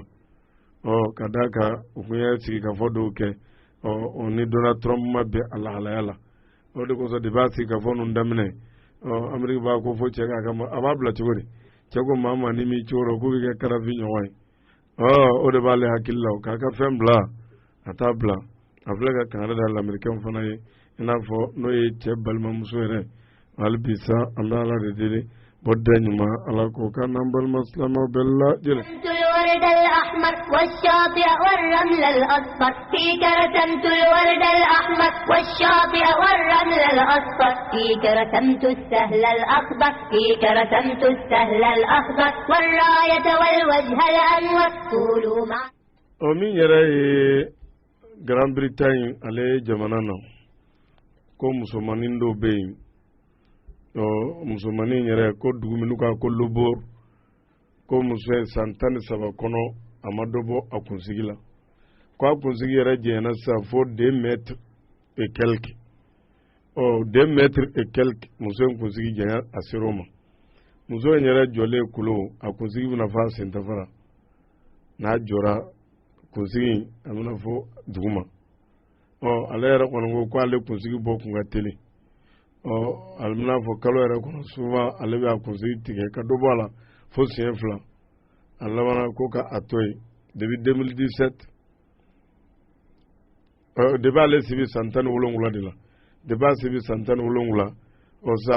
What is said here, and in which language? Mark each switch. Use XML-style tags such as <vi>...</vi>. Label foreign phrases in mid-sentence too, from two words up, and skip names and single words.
<bm>ka d'a kan u kun ye sigikafɔ dɔw kɛ ni Donald Trump ma bɛn a lahalaya la o de kosɔn depuis a sigikafɔ ninnu daminɛ Amérique b'a ko fo cɛ k'a a b'a bila cogo di cɛ ko maa ma ni m'i cogo dɔn k'u bɛ kɛ karafi ɲɔgɔn ye o de b'ale hakili la k'a ka fɛn bila a t'a bila a filɛ ka kangari da lamɛnnikɛlaw fana ye i n'a fɔ n'o ye cɛ balimamuso yɛrɛ hali bi sa an bɛ Ala de deli bɔda ɲuman Ala k'o k'an n'an balima silamɛw bɛɛ lajɛlen.</bm> <ar>الورد الأحمر والشاطئ والرمل الأصفر فيك رسمت الورد الأحمر والشاطئ والرمل الأصفر فيك رسمت السهل الأخضر فيك رسمت السهل الأخضر والراية والوجه الأنور طولوا مع</ar> <bm>min yɛrɛ ye Grand Bretagne ale jamana na ko musomanin dɔw bɛ yen musomanin yɛrɛ ko dugu minnu kan ko Lobor ko muso ye san 13 kɔnɔ a ma dɔ bɔ a kunsigi la ko a kunsigi yɛrɛ jɛnyɛna sisan fo</bm> <fr>2 mètres et quelques 2 mètres et quelques</fr> <bm>muso in kunsigi jɛnya a ser'o ma muso in yɛrɛ jɔlen kulo a kunsigi bɛna fɔ a sentafara n'a jɔra kunsigi a bɛna fɔ dugu ma ale yɛrɛ kɔni ko ale kunsigi bɔ kun ka teli ale bɛna fɔ kalo yɛrɛ kɔnɔ souvent ale bɛ a kunsigi tigɛ ka dɔ bɔ a la fo siɲɛ 2 a labanna ko ka a to yen depuis 2017 depuis ale si bɛ san 17 de la depuis a si bɛ san 17 sisan</bm>